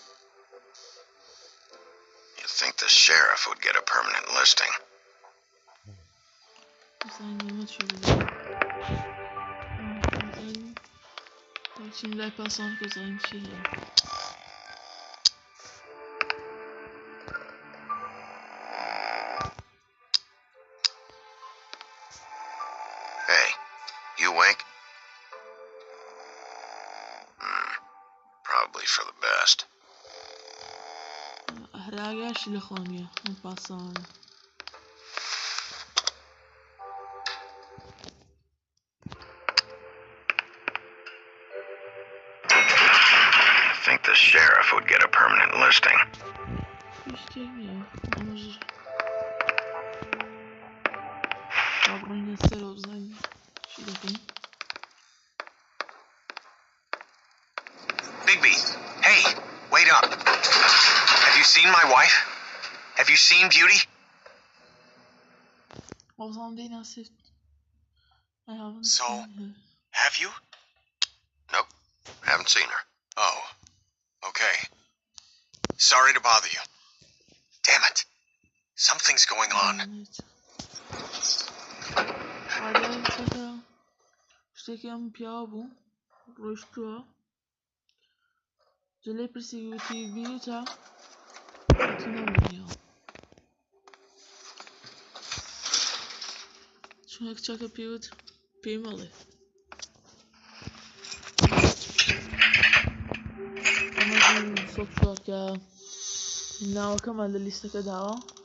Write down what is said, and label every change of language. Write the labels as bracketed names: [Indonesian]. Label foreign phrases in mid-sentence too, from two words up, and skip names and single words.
[English] You'd think the sheriff would get a permanent listing. [Central Kurdish] زانیمە چی بزانم زانیم چین لای پاسان کە زانیم چی هەیە [English] Hey, you awake? Probably for the best. [Central Kurdish] هەراگاشی لە خۆ نییە ئەم پاسەوانە [English] You'd think the sheriff would get a permanent listing. [Central Kurdish] شتێک نییە ئەمەش ڕابڕینە سەرەوە بزانین چی دەکەین [English] Bigby, hey, wait up. Have you seen my wife? Have you seen Beauty? [Central Kurdish] وابزانم دەیناسێت [English] I haven't So, seen her. have you? Nope, haven't seen her. Oh, okay. Sorry to bother you. Damn it. Something's going on. [Central Kurdish] وادارچەکە شتێکی ئەم پیاوە بوو ڕۆیشتووە جە لێی پرسی وتی بیرتە وتی نەمبینیەوە چون کچەکە پێوت پێی مەڵێ ئەمە سۆفوە کە ناوەکەمان لە لیستەکە داوە